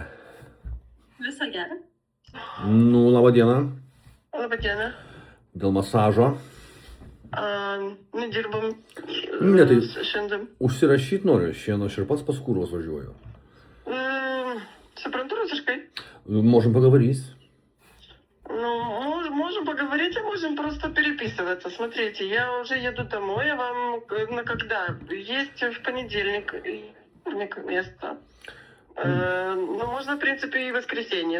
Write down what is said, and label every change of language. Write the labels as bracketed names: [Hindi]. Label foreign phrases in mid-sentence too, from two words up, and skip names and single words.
[Lithuanian] Visą gerą. Labą dieną. Labą dieną. Dėl masažo. Nedirbam Ne, tai šiandien. užsirašyt noriu, šiandien aš ir pats pas kurvos važiuoju. Suprantu rusiškai? [Russian] Можем поговорить. Можем поговорить, а можем просто переписываться. Смотрите, я уже еду домой, я вам на когда? Есть в понедельник и вторник место. Можно, в принципе, и воскресенье.